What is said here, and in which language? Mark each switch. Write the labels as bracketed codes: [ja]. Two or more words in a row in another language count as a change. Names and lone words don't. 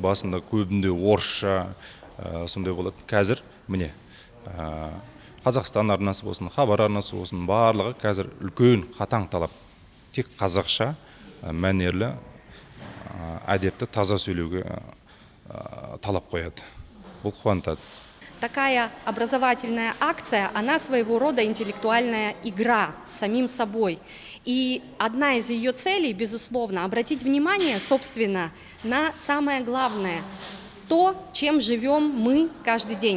[kk] Басында көбінде орысша сондай болады. Қазір міне Қазақстан арнасы болсын, хабар арнасы болсын, барлығы қазір үлкен қатаң талап. Тек қазақша мәнерлі, әдепті, таза сөйлеуге талап қояды. Бұл қуантады. [ru] Такая образовательная акция, она своего рода интеллектуальная игра с самим собой. И одна из ее целей, безусловно, обратить внимание, собственно, на самое главное, то, чем живем мы каждый день.